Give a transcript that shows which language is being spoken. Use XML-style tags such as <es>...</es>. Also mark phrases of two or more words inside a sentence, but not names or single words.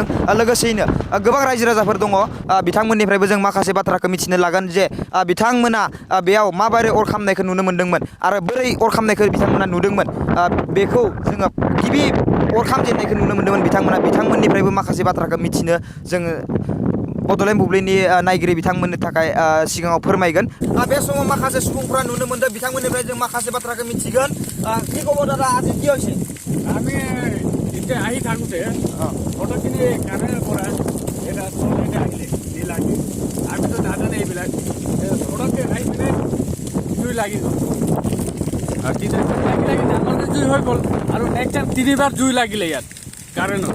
<brx>लोगोसेयैनो गोबां रायजो राजाफोर दङ बिथांमोननिफ्रायबो जों माखासे बाथ्राखौ मिथिनो लागोन जे बिथांमोना बेयाव माबोरै अर खामनायखौ नुनो मोन्दोंमोन आरो बोरै अर खामनायखौ बिथांमोना नुदोंमोन। बेखौ जोङो गिबि अर खामजेननायखौ नुनो मोन्दोंमोन बिथांमोननिफ्रायबो माखासे बाथ्राखौ मिथिनो जोङो बड'लेण्ड बुब्लिनि नायगिरि बिथांमोननि थाखाय सिगाङाव फोरमायगोन। बे समाव माखासे सुबुंफ्रा नुनो मोन्दों बिथांमोननिफ्राय जों माखासे बाथ्राखौ मिथिगोन।</brx> <as>কি খবৰ দাদা, আজি কি হৈছে? আমি এতিয়া আহি থাকোঁতে ফটোখিনি কামেৰাৰ পৰা এটা চলতে আহিলে লাগি আমিতো নাজানে এইবিলাক ফটোকে আহি পিনে জুই লাগি গ'ল। আৰু তেতিয়া লাগি ডাঙৰকৈ জুই হৈ গ'ল আৰু নেক্সট টাইম 3বাৰ জুই লাগিলে ইয়াত কাৰেণ্টত।</as>